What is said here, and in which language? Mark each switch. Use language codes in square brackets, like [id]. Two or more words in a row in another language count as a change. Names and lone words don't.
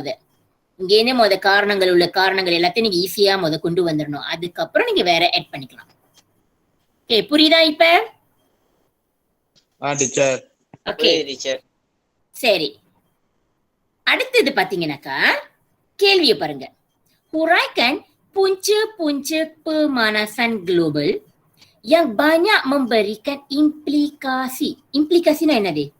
[ta] அதை இங்கேருந்தே காரணங்கள் எல்லாத்தையும் நீங்க ஈஸியா கொண்டு வந்துடணும். அதுக்கப்புறம் நீங்க வேற ஆட் பண்ணிக்கலாம். ஓகே, புரியுதா இப்ப? டீச்சர். ஓகே டீச்சர், சரி. அடுத்தது பாத்தீங்கன்னாக்கா கேள்வியை பாருங்க. [ms] Huraikan punca-punca pemanasan global yang banyak memberikan implikasi. [ta] Implikasinya என்னது?